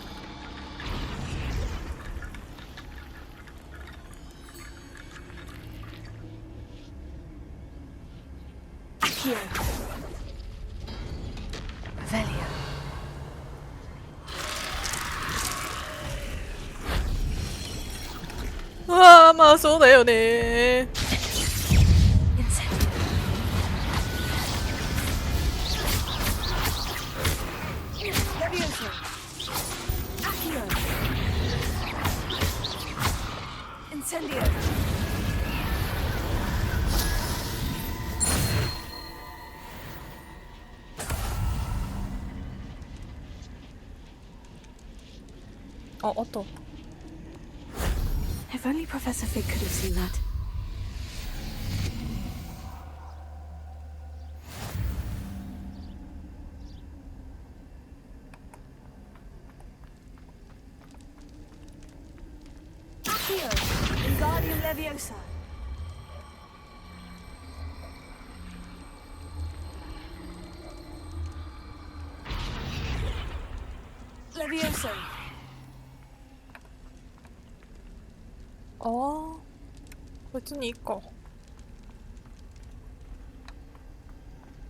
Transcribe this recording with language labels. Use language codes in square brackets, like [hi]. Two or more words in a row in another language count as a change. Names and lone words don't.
[la] Accio. Revelio. [ja] うわあ、まあそうだよね。 [la] Leviosa. Accio. Incendio. [ja] あ、あった。 [en] If only Professor Fig could have seen that. [la] Accio. Wingardium Leviosa. Leviosa. [ja] ああ、別にいいか。